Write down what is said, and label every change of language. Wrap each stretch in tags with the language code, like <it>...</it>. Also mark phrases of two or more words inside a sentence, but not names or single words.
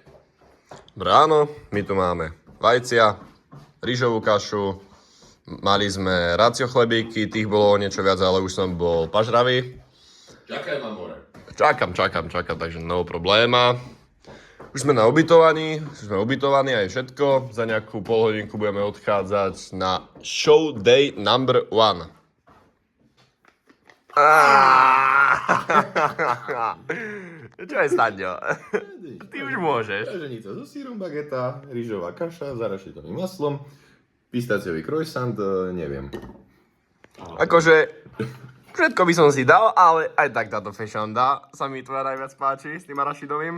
<sk>Ráno, my tu máme vajcia, rýžovú kašu, mali sme racio chlebíky, tých bolo o niečo viac, ale už som bol pažravý. Čakaj na more. Čakám, takže</sk> <en>no probléma.</en> <sk>Už sme ubytovaní aj všetko. Za nejakú pol hodinku budeme odchádzať na</sk> <en>show day number 1.</en> <sk>Čo je, Staňo? Ty už môžeš. Praženica so syrom, bageta, rýžová kaša, zarašiteľným maslom, pistáciový croissant, neviem. Akože, všetko by som si dal, ale aj tak táto fešanda sa mi tvoja najviac páči s tým arašidovým.</sk>